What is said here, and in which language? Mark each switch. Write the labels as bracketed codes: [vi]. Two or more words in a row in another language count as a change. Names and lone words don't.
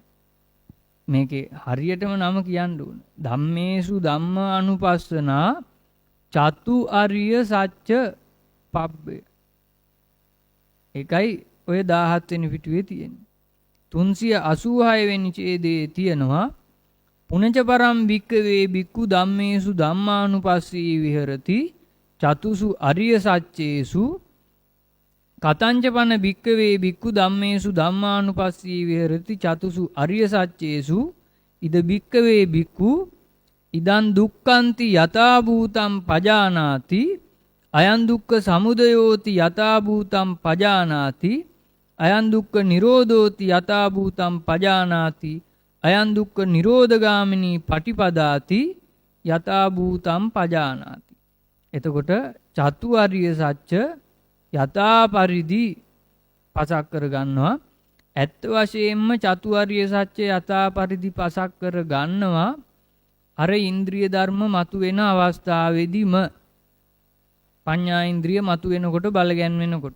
[si] මේකේ හරියටම නම කියන්න ඕන. [pi] ධම්මේසු ධම්මානුපස්සනා චතු අරිය සත්‍ය පබ්බය. [si] ඒකයි ඔය 17 වෙනි පිටුවේ තියෙන්නේ. 386 වෙනි ඡේදයේ තියෙනවා [pi] පුනච පරම් භික්කවේ භික්ඛු ධම්මේසු ධම්මානුපස්සී විහෙරති චතුසු අරිය සත්‍යේසු කතංච පන භික්කවේ භික්ඛු ධම්මේසු ධම්මානුපස්සී විහෙරති චතුසු අරිය සත්‍යේසු ඉද භික්කවේ භික්ඛු ඉදං දුක්ඛන්ති යථා භූතං පජානාති අයං දුක්ඛ සමුදයෝති යථා භූතං පජානාති අයං දුක්ඛ නිරෝධෝති යථා භූතං පජානාති අයං දුක්ඛ නිරෝධගාමිනී පටිපදාති යථා භූතං පජානාති. [si] එතකොට චතු අරිය සත්‍ය යථා පරිදි පසක් කර ගන්නවා. ඇත්ත වශයෙන්ම චතු අරිය සත්‍ය යථා පරිදි පසක් කර ගන්නවා අර ඉන්ද්‍රිය ධර්ම මතුවෙන අවස්ථාවේදීම පඤ්ඤා ඉන්ද්‍රිය මතුවෙනකොට බල ගැන්වෙනකොට.